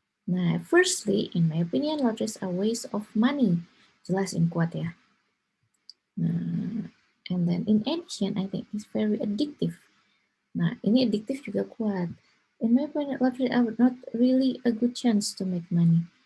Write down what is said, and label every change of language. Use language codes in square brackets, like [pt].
[en] Nah, firstly, in my opinion, lotteries are waste of money. [id] Jelas yang kuat ya. [en] Nah, and then in addition, I think it's very addictive. [id] Nah, ini addictive juga kuat. [en] In my opinion, lottery are not really a good chance to make money.